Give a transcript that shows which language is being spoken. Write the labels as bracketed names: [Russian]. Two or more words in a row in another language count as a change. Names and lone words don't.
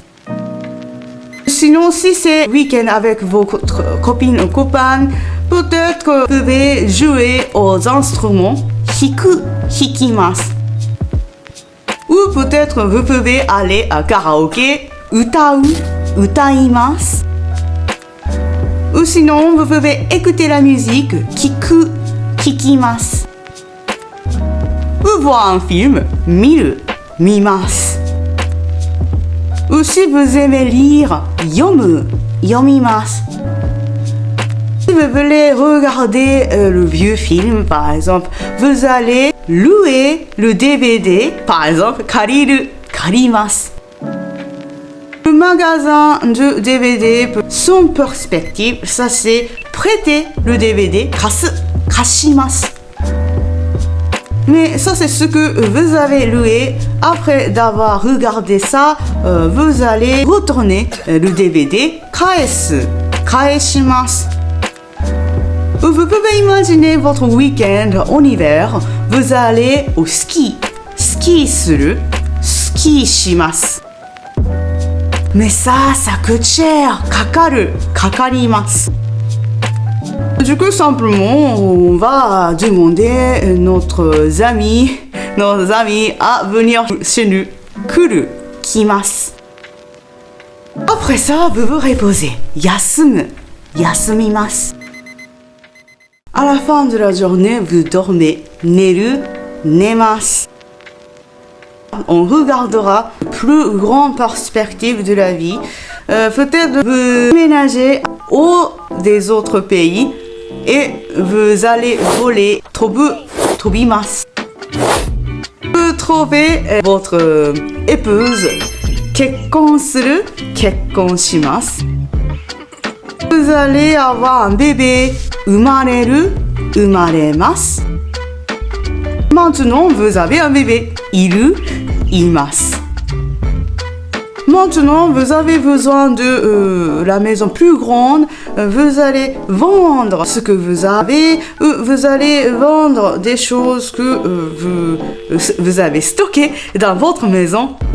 [French] Sinon, si c'est week-end avec votre copine ou copain, peut-être que vous pouvez jouer aux instruments. [Japanese] 弾く, 弾きます. [French] Ou peut-être vous pouvez aller à karaoké. [Japanese] 歌う, 歌います. [French] Ou sinon, vous pouvez écouter la musique. [Japanese] 聞く, 聞きます. [French] Ou voir un film, [Japanese] 見る, 見ます. [French] Ou si vous aimez lire, [Japanese] 読む, 読みます. [French] Si vous voulez regarder le vieux film, par exemple, vous allez louer le DVD, par exemple, [Japanese] 借りる, 借ります. [French] Le magasin de DVD, son perspective, ça c'est prêter le DVD, [Japanese] 貸す, 貸します. [French] Mais ça, c'est ce que vous avez loué. Après d'avoir regardé ça, vous allez retourner le DVD. [Japanese] 返す, 返します. [French] Vous pouvez imaginer votre week-end en hiver. Vous allez au ski. [Japanese] スキーする, スキーします. [French] Mais ça coûte cher. [Japanese] かかる, かかります. [French] Du coup, simplement, on va demander nos amis à venir chez nous. [Japanese] 来る, 来ます. [French] Après ça, vous vous reposez. [Japanese] 休む, 休みます. [French] À la fin de la journée, vous dormez. [Japanese] 寝る, 寝ます. [French] On regardera la plus grande perspective de la vie. Peut-être vous déménager des autres pays. Et vous allez voler. [Japanese] 飛ぶ, 飛びます. [French] Vous trouvez votre épouse. [Japanese] 結婚する, 結婚します. [French] Vous allez avoir un bébé. [Japanese] 生まれる, 生まれます. [French] Maintenant, vous avez un bébé. [Japanese] いる, います. [French] Maintenant, vous avez besoin de la maison plus grande. Vous allez vendre ce que vous avez. Vous allez vendre des choses que vous avez stockées dans votre maison.